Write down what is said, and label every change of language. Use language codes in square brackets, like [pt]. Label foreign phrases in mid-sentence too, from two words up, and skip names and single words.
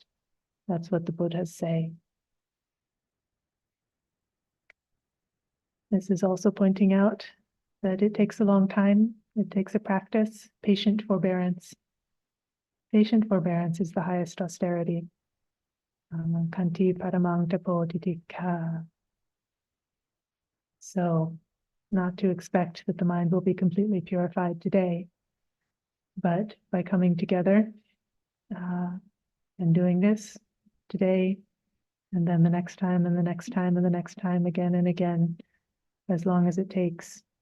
[en] That's what the Buddhas say. This is also pointing out that it takes a long time. It takes a practice, patient forbearance. Patient forbearance is the highest austerity. [pi] Kanti paramang tapo titikha. [en] So, not to expect that the mind will be completely purified today, but by coming together and doing this today, and then the next time, and the next time, and the next time, again and again, as long as it takes.